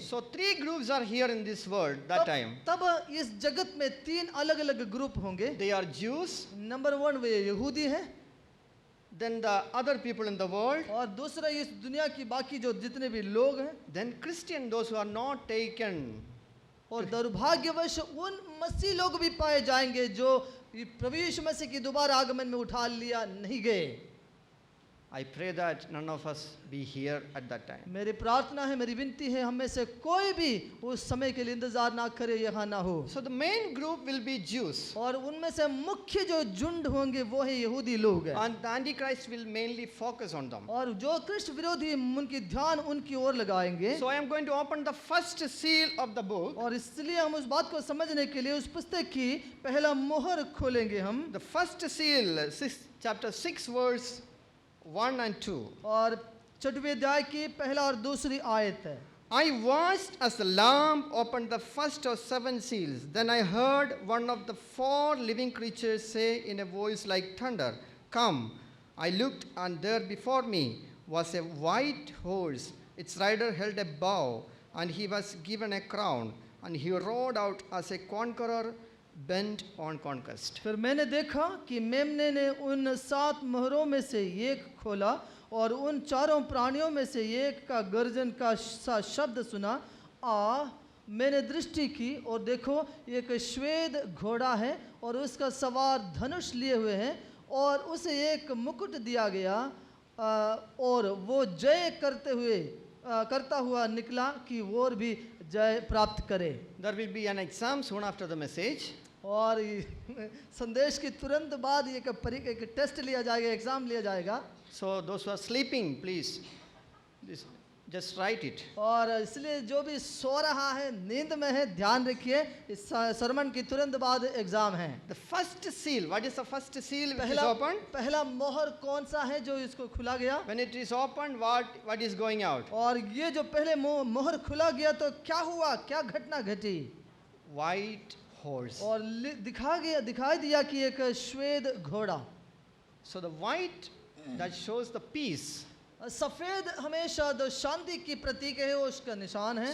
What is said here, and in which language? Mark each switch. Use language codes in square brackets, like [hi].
[en] So three groups are here in this world that time. [hi] तब इस जगत में तीन अलग अलग ग्रुप होंगे। [en] They are Jews, [hi] नंबर 1 वे यहूदी हैं, [en] then the other people in the world, [hi] और दूसरा इस दुनिया की बाकी जो जितने भी लोग हैं, [en] then Christian, those who are not taken. [hi] और दुर्भाग्यवश उन मसीह लोग भी पाए जाएंगे जो प्रभु यीशु मसीह की दोबारा आगमन में उठा लिया नहीं गए। [en] I pray that none of us be here at that time. [hi] मेरी प्रार्थना है, मेरी विनती है, हम में से कोई भी उस समय के लिए इंतजार ना करे, यहाँ ना हो। [en] So the main group will be Jews, [hi] और उनमें से मुख्य जो झुंड होंगे वो है यहूदी लोग हैं, [en] and the Antichrist will mainly focus on them. [hi] और जो कृष्ण विरोधी उनकी ध्यान उनकी ओर लगाएंगे। [en] So I am going to open the first seal of the book. [hi] और इसलिए हम उस बात को समझने के लिए उस पुस्तक की पहला मोहर खोलेंगे हम। [en] The first seal, chapter 6, verse 1 and 2. [hi] और 6वें अध्याय की पहला और दूसरी आयत है। [en] I watched as the Lamb opened the first of 7 seals. Then I heard one of the 4 living creatures say in a voice like thunder, "Come." I looked, and there before me was a white horse. Its rider held a bow, and he was given a crown, and he rode out as a conqueror bent on conquest. [hi] फिर मैंने देखा कि मेमने ने उन 7 मोहरों में से एक खोला, और उन 4 प्राणियों में से एक का गर्जन का सा शब्द सुना। मैंने दृष्टि की, और देखो एक श्वेत घोड़ा है, और उसका सवार धनुष लिए हुए हैं, और उसे एक मुकुट दिया गया, और वो जय करता हुआ निकला कि वो भी जय प्राप्त करे। [en] There will be an exam soon after the message. [hi] और संदेश के तुरंत बाद एक टेस्ट लिया जाएगा, एग्जाम लिया जाएगा। [en] So those who are sleeping, please, just write it. [hi] और इसलिए जो भी सो रहा है, नींद में है, ध्यान रखिए, इस सरमन की तुरंत बाद एग्जाम है। [en] The first seal, what is the first seal which is opened? [hi] पहला मोहर कौन सा है जो इसको खुला गया? [en] When it is opened, what is going out? [hi] और ये जो पहले मोहर खुला गया तो क्या हुआ, क्या घटना घटी? [en] White horse. [hi] और दिखाई दिया कि एक श्वेत घोड़ा। [en] So the white, that shows the peace. [hi] सफेद हमेशा जो शांति की प्रतीक है, उसका निशान है।